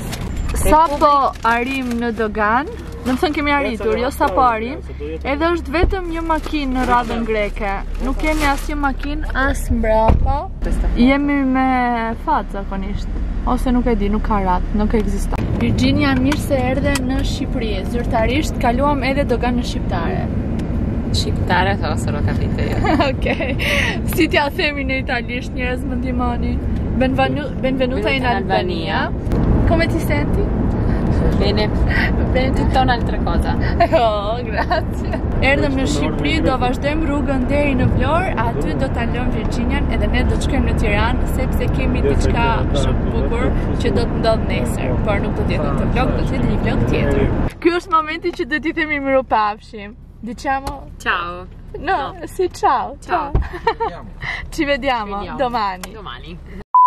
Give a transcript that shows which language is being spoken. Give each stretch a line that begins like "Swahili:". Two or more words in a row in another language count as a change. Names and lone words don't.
Albanian: Sa po arim në dogan, do të thënë kemi arritur, jo sa po arim, edhe është vetëm një makinë në radhën greke. Nuk kemi asnjë makinë as mbrapa. Jemi me fat zakonisht. Ose nuk e di, nuk ka rat, nuk ekziston. Virginia, mirë se erdhe në Shqipëri. Zyrtarisht kaluam edhe doganën shqiptare. Shqiptare,
Italian: to solo capite io.
Albanian: Okej. Si t'ja themi në italisht, njerëz më ndihmoni.
Italian: Benvenuta in Albania. Come ti senti? Bene, tutta un'altra cosa. Oh, grazie.
Albanian: Erdhëm në Shqipëri, do vazhdojmë rrugën deri në Vlorë, aty do ta lëm Virginian edhe ne do të shkojmë në Tiranë sepse kemi diçka shumë bukur që do të ndodh nesër, por nuk do të jetë këtë vlog, do të jetë një vlog tjetër. Ky është momenti që do t'i themi miropafshim.
Italian: Diciamo Ciao. No, sì, ciao. Ciao. Ci vediamo domani. Domani.